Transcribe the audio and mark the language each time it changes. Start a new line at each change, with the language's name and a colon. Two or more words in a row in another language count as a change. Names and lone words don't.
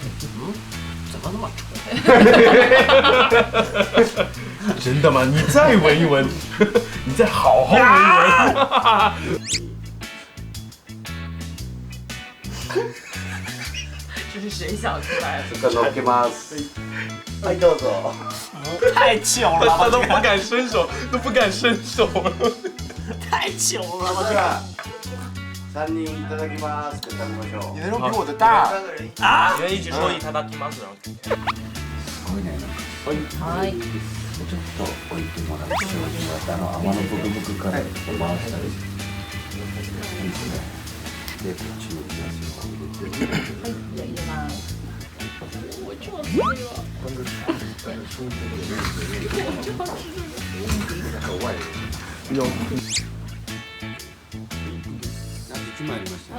Chinese: 怎么那么臭？真的吗？你再闻一闻，你再好好闻一闻。这是谁想出来的？这个给
Japanese: ます。はいどうぞ。
Chinese: 太糗了吧！他都不敢伸手，都不敢伸手了。太糗了吧！
Japanese: じゃあ3人いただきますって食べましょう。
Chinese: 你的肉比我的大。你们一起说いただきます。
Japanese: はい。ちょっと置いてもらって泡のブクブクから回したりいいですね。でこっちにグラスを入れて。じゃあ入れます。 1枚ありましたね。